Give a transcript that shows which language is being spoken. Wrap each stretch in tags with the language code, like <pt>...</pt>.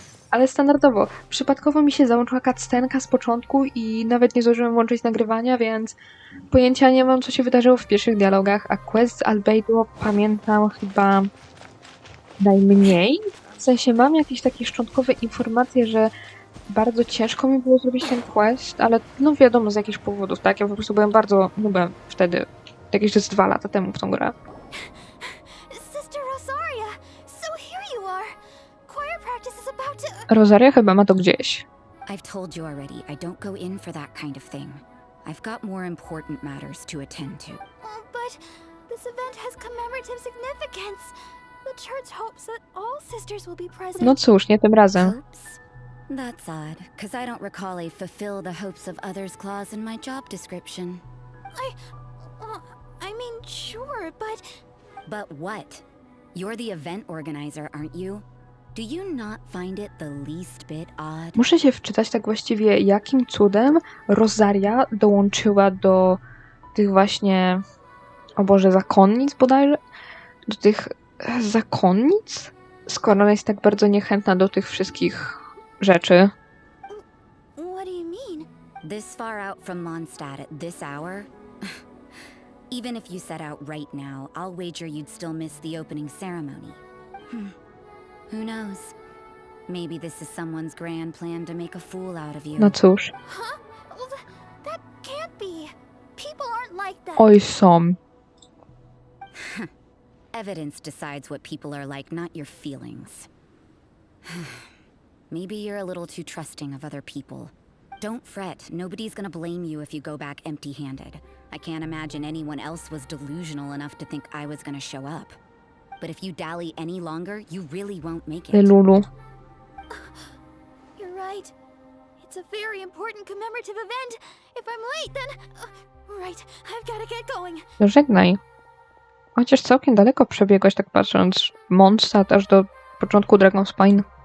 <pl>Ale standardowo, przypadkowo mi się załączyła cutscenka z początku i nawet nie zdążyłem włączyć nagrywania, więc pojęcia nie mam, co się wydarzyło w pierwszych dialogach, a quest z Albedo pamiętam chyba najmniej. W sensie mam jakieś takie szczątkowe informacje, że bardzo ciężko mi było zrobić ten quest, ale no wiadomo z jakichś powodów, tak? Ja po prostu byłem bardzo nubem wtedy, jakieś 2 lata temu w tą grę.</pl> <en>Sister Rosaria, so here you are. Choir practice is about to.</en> <pl>Rosaria chyba ma to gdzieś.</pl> <en>I've told you already, I don't go in for that kind of thing. I've got more important matters to attend to. But this event has commemorative significance. The church hopes that all sisters will be present.</en> <pl>No cóż, nie tym razem.</pl> <en>Hopes? That's odd, because I don't recall a fulfill the hopes of others clause in my job description. I mean, sure, but But what? You're the event organizer, aren't you? Do you not find it the least bit odd?</en> <pl>Muszę się wczytać tak właściwie, jakim cudem Rosaria dołączyła do tych właśnie, o Boże, zakonnic bodajże? Do tych zakonnic? Skoro ona jest tak bardzo niechętna do tych wszystkich rzeczy.</pl> <en>what do you mean? This far out from Mondstadt at this hour? Even if you set out right now, I'll wager you'd still miss the opening ceremony. Who knows? Maybe this is someone's grand plan to make a fool out of you.</en> <pl>No cóż.</pl> <en>Huh? Well, that can't be. People aren't like that.</en> <pl>Oj, są.</pl> <en>Evidence decides what people are like, not your feelings. Maybe you're a little too trusting of other people. Don't fret, nobody's gonna blame you if you go back empty-handed. I can't imagine anyone else was delusional enough to think I was gonna show up. But if you dally any longer, you really won't make it. Lulu. You're right. It's a very important commemorative event. If I'm late, then. Right, I've gotta get going.</en> <pl>No żegnaj. Chociaż całkiem daleko przebiegłaś, tak patrząc. Mondstadt aż do początku Dragonspine.</pl>